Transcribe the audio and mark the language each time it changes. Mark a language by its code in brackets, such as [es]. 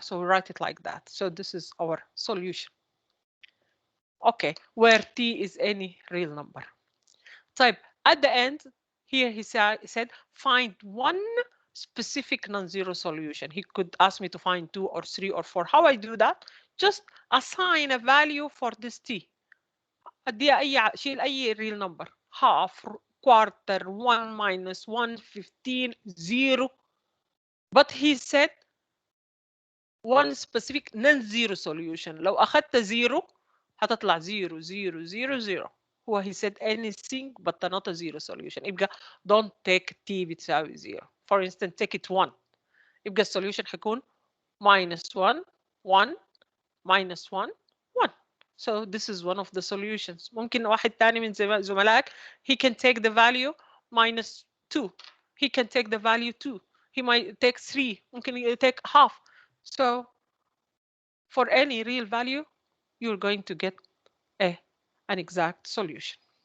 [en] So we write it like that. So this is our solution. Okay, where T is any real number. Type at the end here he said find one specific non-zero solution. He could ask me to find 2 or 3 or 4. How I do that? Just assign a value for this T. [ar] اديها اي شيل اي [en] real number. Half, quarter, 1 minus 1, 15, 0. But he said one specific non-zero solution. [ar] لو أخذت 0 هتطلع 0 0 0 0. [en] هو he said anything but not a zero solution. يبقى don't take t [ar] بتساوي 0. [en] For instance take it 1. [ar] يبقى السوليوشن حيكون minus 1 1 minus 1 1. [en] So this is one of the solutions. [ar] ممكن واحد تاني من زملائك [en] he can take the value minus 2. He can take the value 2. He might take 3. ممكن take half. So for any real value, you're going to get an exact solution.